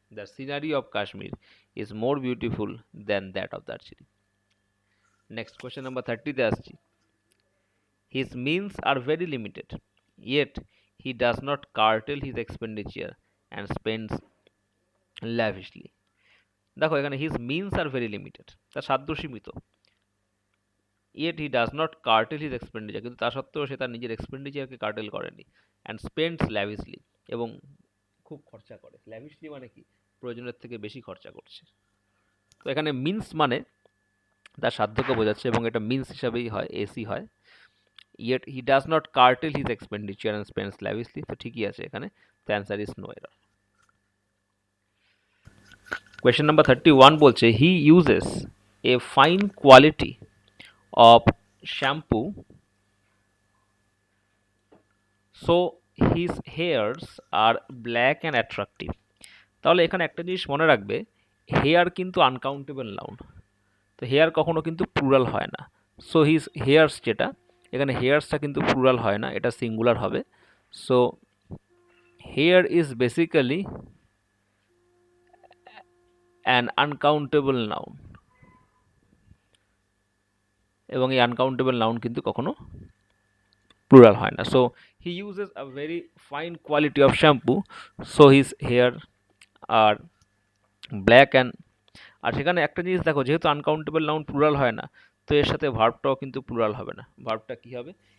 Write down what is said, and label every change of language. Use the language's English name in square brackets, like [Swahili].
[English] The scenery of Kashmir is more beautiful than that of Darjeeling. Next question number 30 [Bangla] তে আসছি। [English] His means are very limited, yet he does not curtail his expenditure and spends lavishly. [Bangla] দেখো এখানে [English] his means are very limited, [Bangla] তার সাধ্য সীমিত, [English] yet he does not curtail his expenditure, [Bangla] কিন্তু তা সত্ত্বেও সে তার নিজের এক্সপেন্ডিচারকে কার্টেল করেনি, [English] and spends lavishly, [Bangla] এবং খুব খরচা করে। ল্যাভিশলি মানে কি? প্রয়োজনের থেকে বেশি খরচা করছে। তো এখানে মিন্স মানে তার সাধ্যকে বোঝাচ্ছে এবং এটা মিন্স হিসাবেই হয়, এসি হয়। [English] Yet he does not curtail his expenditure and spends lavishly, [Bangla] তো ঠিকই আছে এখানে। [English] The answer is no error. Question number 31 [Bangla] বলছে [English] he uses a fine quality of shampoo so his hairs are black and attractive. [Bangla] তাহলে এখানে একটা জিনিস মনে রাখবে, হেয়ার কিন্তু আনকাউন্টেবল নাউন, তো হেয়ার কখনো কিন্তু প্লুরাল হয় না। [English] so his hairs, [Bangla] যেটা এখানে হেয়ার্সটা কিন্তু প্লুরাল হয় না, এটা সিঙ্গুলার হবে। [English] so hair is basically an uncountable noun, [Bangla] এবং এই আনকাউন্টেবল নাউন কিন্তু কখনো প্লুরাল হয় না। [English] so he uses a very fine quality of shampoo so his hair are black and, [Bangla] আর সেখানে একটা জিনিস দেখো, যেহেতু আনকাউন্টেবল নাউন প্লুরাল হয় না, তো এর সাথে ভার্বটাও কিন্তু প্লুরাল হবে না, ভার্বটা কি হবে?